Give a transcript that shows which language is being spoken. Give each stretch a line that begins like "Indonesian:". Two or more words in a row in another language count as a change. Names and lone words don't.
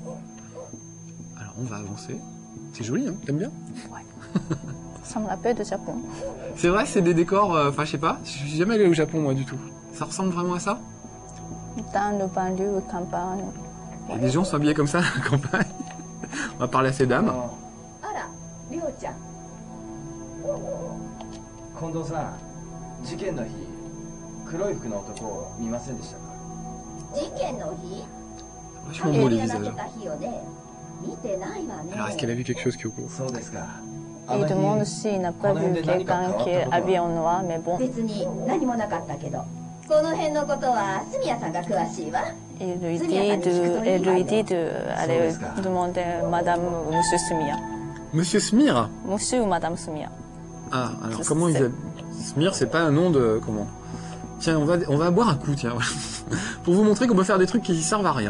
French: On va avancer. C'est joli, hein? T'aimes bien? Ça me rappelle du Japon. C'est vrai, c'est des décors, enfin je sais pas, je suis jamais allé au Japon moi du tout. Ça ressemble vraiment à ça? Dans le banlieue, campagne. Et des gens sont habillés comme ça à la campagne. On va parler à ces dames.
Japanese: あら、りょうちゃん。近藤さん、事件の日黒い服の男を見ませんでしたか？事件の日
French: Vachement beau les
Japanese: が
French: visages.
Japanese: 投げた日よね。見てないわね。
French: Alors est-ce qu'elle a vu quelque chose, Kyoko?
Japanese: そうですか。
French: Et il demande s'il n'a pas vu quelqu'un qui est habillé en noir, mais bon.
Japanese: 別に何もなかったけど、この辺のことは住谷さんが詳しいわ。
French: Il lui dit d'aller demander Madame ou Monsieur Sumia. Monsieur Smir? Monsieur ou Madame Sumia. Ah, alors Je comment ils sais. appellent... Smir, c'est pas un nom de... Comment? Tiens, on va boire un coup, tiens. Pour vous montrer qu'on peut faire des trucs qui servent à rien.